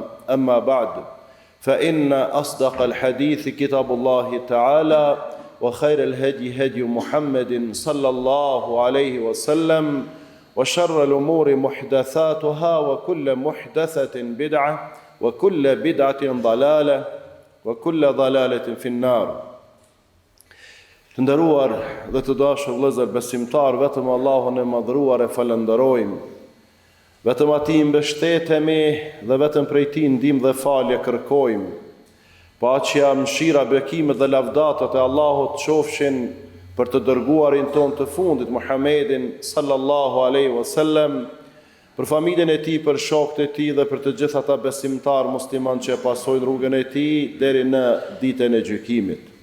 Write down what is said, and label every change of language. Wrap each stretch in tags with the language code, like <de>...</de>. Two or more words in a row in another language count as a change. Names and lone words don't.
<ar>أما بعد فإن أصدق الحديث كتاب الله تعالى وخير الهدي هدي محمد صلى الله عليه وسلم وشر الأمور محدثاتها وكل محدثة بدعة وكل بدعة ضلالة وكل ضلالة في النار.</ar> <sq>Të nderuar dhe të dashur vëllezër besimtar, vetëm Allahun e madhruar e falenderojmë. Vetëm atij mbështetemi dhe vetëm prej tij ndihmë dhe falje kërkojmë. Paqja, mëshira, bekimet dhe lavdatat e Allahut qofshin për të dërguarin ton të fundit Muhammedin</sq> <ar>صلى الله عليه وسلم,</ar> <sq>për familjen e tij, për shokët e tij dhe për të gjithë ata besimtar musliman që pasojnë rrugën e tij deri në ditën e gjykimit.</sq>